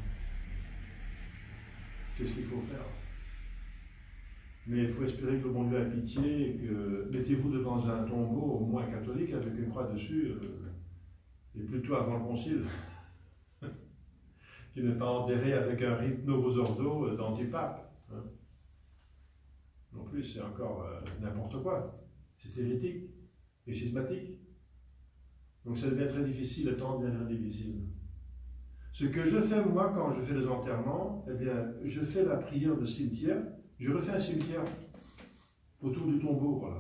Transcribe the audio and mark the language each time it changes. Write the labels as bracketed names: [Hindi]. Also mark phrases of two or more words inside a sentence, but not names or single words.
[French] Qu'est-ce qu'il faut faire? Mais il faut espérer que le bon Dieu a pitié et que mettez-vous devant un tombeau, au moins catholique, avec une croix dessus, et plutôt avant le concile, qui n'est pas enterré avec un rite [Latin] novus ordo [French] d'antipape. Hein. Non plus, c'est encore n'importe quoi. C'est hérétique et schismatique. Donc ça devient très difficile, le temps devient très difficile. Ce que je fais, moi, quand je fais les enterrements, eh bien, je fais la prière de cimetière, je refais un cimetière autour du tombeau, voilà.